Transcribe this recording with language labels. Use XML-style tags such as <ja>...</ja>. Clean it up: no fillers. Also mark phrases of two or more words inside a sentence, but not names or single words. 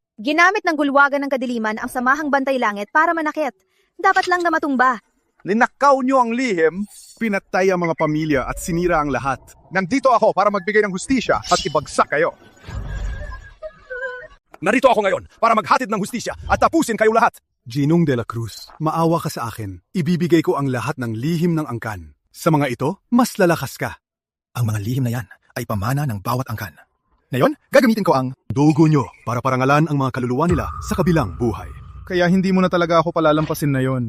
<tl>Ginamit ng gulwagan ng kadiliman ang samahang bantay langit para manakit. Dapat lang na matumba. Ninakaw nyo ang lihim, pinatay ang mga pamilya at sinira ang lahat. Nandito ako para magbigay ng hustisya at ibagsak kayo. Narito ako ngayon para maghatid ng hustisya at tapusin kayo lahat. Ginong de la Cruz, maawa ka sa akin. Ibibigay ko ang lahat ng lihim ng angkan. Sa mga ito, mas lalakas ka. Ang mga lihim na yan ay pamana ng bawat angkan. Ngayon, gagamitin ko ang dugo nyo para parangalan ang mga kaluluwa nila sa kabilang buhay. Kaya hindi mo na talaga ako palalampasin na yon.</tl>